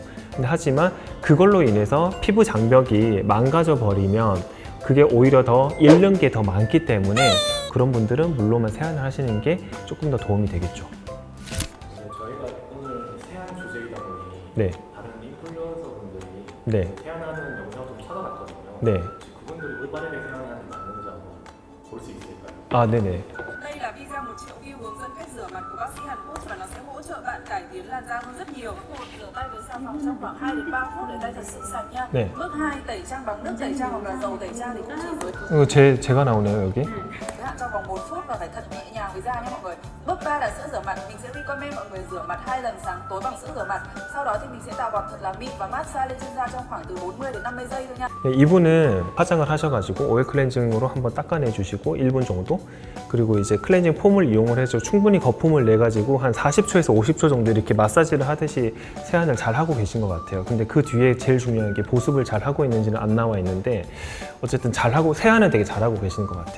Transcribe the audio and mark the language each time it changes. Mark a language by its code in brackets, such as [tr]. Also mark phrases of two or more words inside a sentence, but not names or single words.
[ko] 근데 하지만 그걸로 인해서 피부 장벽이 망가져 버리면 그게 오히려 더 잃는 게 더 많기 때문에 그런 분들은 물로만 세안을 하시는 게 조금 더 도움이 되겠죠. 저희가 오늘 세안 주제이다 보니 네. 다른 인플루언서 분들이 네. 세안하는 영상을 좀 찾아봤거든요. 네. 혹시 그분들이 올바르게 세안하는 게 맞는지 한번 볼 수 있을까요? 아, 네네. [vi] Đây là video 1 triệu view hướng dẫn cách rửa mặt của bác sĩ Hàn Quốc và nó sẽ hỗ trợ bạn cải tiến làn da hơn rất nhiều. Một, rửa tay với xà phòng trong khoảng 2 đến 3 phút để tay thật sự sạch nha. [ko] 네. [vi] Bước 2, tẩy trang bằng nước tẩy trang hoặc là dầu tẩy trang thì cũng chỉ với [ko] 이거 제가 나오네요, 여기. [vi] giới hạn trong vòng 1 phút và phải thật nhẹ nhàng với da nha mọi người. Bước 3 là sữa rửa mặt. Mình sẽ recommend mọi người rửa mặt 2 lần sáng tối bằng sữa rửa mặt. Sau đó thì mình sẽ tạo bọt thật là mịn và massage lên trên da trong khoảng từ 40 đến 50 giây thôi nha. [ko] 이분은 화장을 하셔가지고 오일 클렌징으로 한번 닦아내 주시고 1분 정도, 그리고 이제 클렌징 폼을 이용을 해서 충분히 거품을 내 가지고 한 40초에서 50초 정도 이렇게 마사지를 하듯이 세안을 잘 하고 계신 것 같아요. 근데 그 뒤에 제일 중요한 게 보습을 잘 하고 있는지는 안 나와 있는데, 어쨌든 잘 하고, 세안은 되게 잘 하고 계시는 것 같아요.